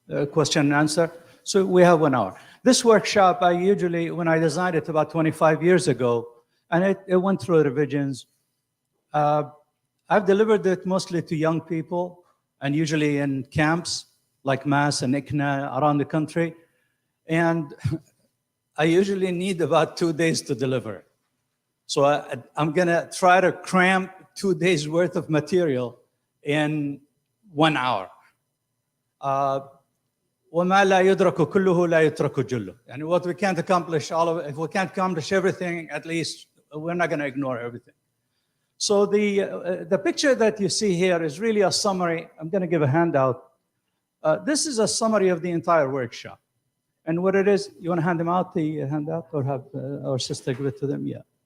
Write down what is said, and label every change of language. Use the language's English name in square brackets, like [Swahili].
[English] Question and answer. So we have 1 hour. This workshop, I usually, when I designed it about 25 years ago, and it went through revisions, I've delivered it mostly to young people, and usually in camps like Mass and ICNA around the country. And I usually need about 2 days to deliver it. So I'm gonna try to cram 2 days worth of material in 1 hour. [Arabic] وما لا يدرك كله لا يترك جله. [English] And what we can't accomplish, if we can't accomplish everything, at least we're not going to ignore everything. So the picture that you see here is really a summary. I'm going to give a handout. This is a summary of the entire workshop. And what it is, you want to hand them out, the handout, or have our sister give it to them? Yeah.